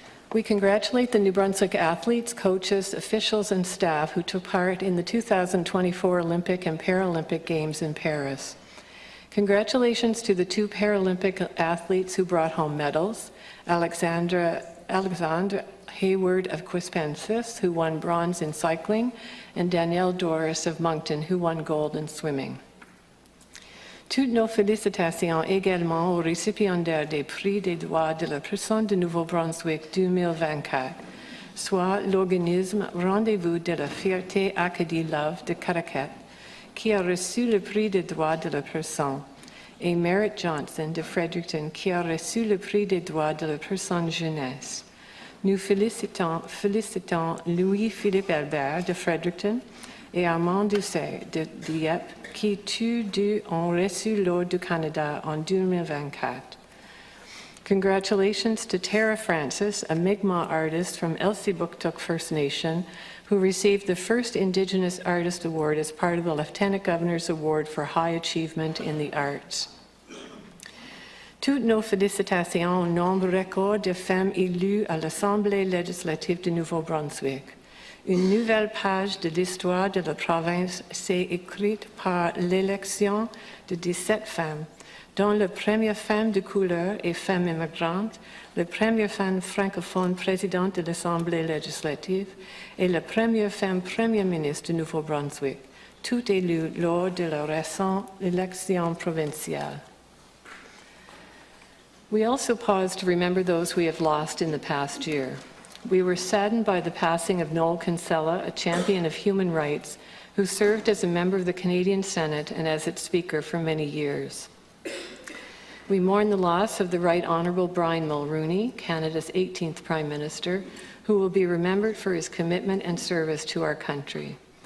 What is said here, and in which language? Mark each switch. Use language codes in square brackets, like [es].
[en] We congratulate the New Brunswick athletes, coaches, officials, and staff who took part in the 2024 Olympic and Paralympic Games in Paris. Congratulations to the 2 Paralympic athletes who brought home medals: Alexandre Hayward of Quispamsis, who won bronze in cycling, and Danielle Doris of Moncton, who won gold in swimming. [fr] Toutes nos félicitations également aux récipiendaires des prix des droits de la personne de Nouveau-Brunswick 2024, soit l'organisme Rendez-vous de la Fierté Acadie Love de Caracat, qui a reçu le prix des droits de la personne, et Merritt Johnson de Fredericton, qui a reçu le prix des droits de la personne jeunesse. Nous félicitons Louis-Philippe Albert de Fredericton et Armand Doucet de Dieppe, qui tous deux ont reçu l'Ordre du Canada en 2024. [en] Congratulations to Tara Francis, a Mi'kmaq artist from Elsipogtog First Nation, who received the first Indigenous Artist Award as part of the Lieutenant Governor's Award for High Achievement in the Arts. [fr] Toutes nos félicitations au nombre record de femmes élues à l'Assemblée législative de Nouveau-Brunswick. Une nouvelle page de l'histoire de la province s'est écrite par l'élection de 17 femmes, dont la première femme de couleur et femme immigrante, la première femme francophone présidente de l'Assemblée législative et la première femme première ministre de Nouveau-Brunswick, toutes élues lors de la récente élection provinciale. [en] We also pause to remember those we have lost in the past year. We were saddened by the passing of Noel Kinsella, a champion of human rights, who served as a member of the Canadian Senate and as its Speaker for many years. We mourn the loss of the Right Honourable Brian Mulroney, Canada's 18th Prime Minister, who will be remembered for his commitment and service to our country.